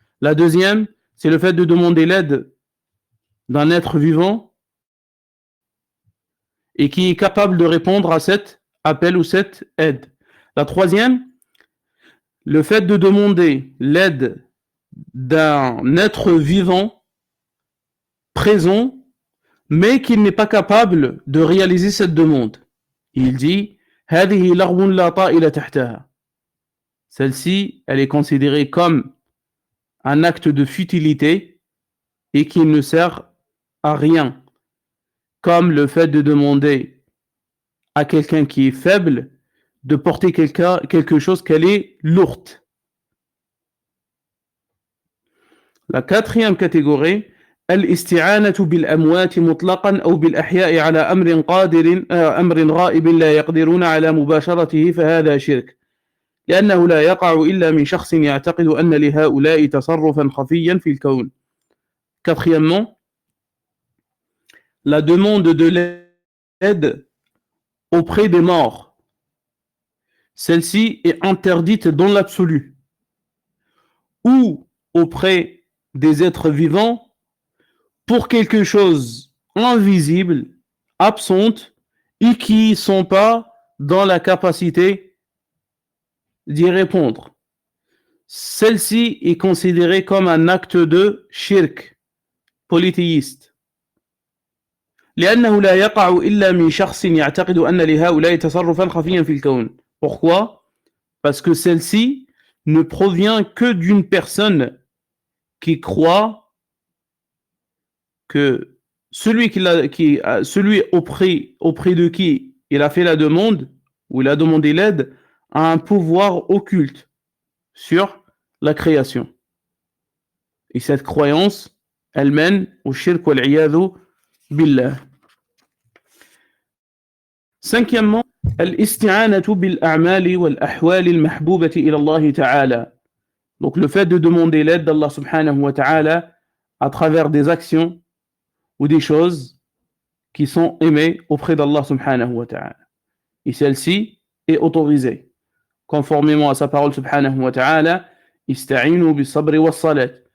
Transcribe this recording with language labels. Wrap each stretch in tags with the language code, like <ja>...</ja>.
<fr>La deuxième, c'est le fait de demander l'aide d'un être vivant et qui est capable de répondre à cet appel ou cette aide. La troisième, le fait de demander l'aide d'un être vivant présent mais qu'il n'est pas capable de réaliser cette demande. Il dit</fr> <ar>هذه لغو لا طائل تحتها.</ar> <fr>Celle-ci, elle est considérée comme un acte de futilité et qui ne sert à rien, comme le fait de demander à quelqu'un qui est faible de porter quelque chose qu'elle est lourde. La quatrième catégorie,</fr> <ar>الاستعانة بالأموات مطلقا أو بالأحياء على أمر غائب لا يقدرون على مباشرته فهذا شرك لأنه لا يقع إلا من شخص يعتقد أن لهؤلاء تصرفا خفيا في الكون.</ar> <fr>Quatrièmement, la demande de l'aide auprès des morts. Celle-ci est interdite dans l'absolu ou auprès des êtres vivants pour quelque chose invisible, absente et qui ne sont pas dans la capacité d'y répondre. Celle-ci est considérée comme un acte de shirk, polythéiste.</fr> <ar>لأنه لا يقع إلا من شخص يعتقد أن لهؤلاء تصرفا خفيا في الكون.</ar> <fr>Pourquoi? Parce que celle-ci ne provient que d'une personne qui croit que celui auprès de qui il a fait la demande ou il a demandé l'aide a un pouvoir occulte sur la création. Et cette croyance, elle mène au shirk wal iyadhu billah. Cinquièmement,</fr> <ar>الاستعانة بالأعمال والأحوال المحبوبة إلى الله تعالى.</ar> <fr>Donc le fait de demander l'aide d'Allah subhanahu wa ta'ala à travers des actions ou des choses qui sont aimées auprès d'Allah subhanahu wa ta'ala. Et celle-ci est autorisée. Conformément à sa parole subhanahu wa ta'ala,</fr> <ar>ista'inu bis sabri was salat.</ar>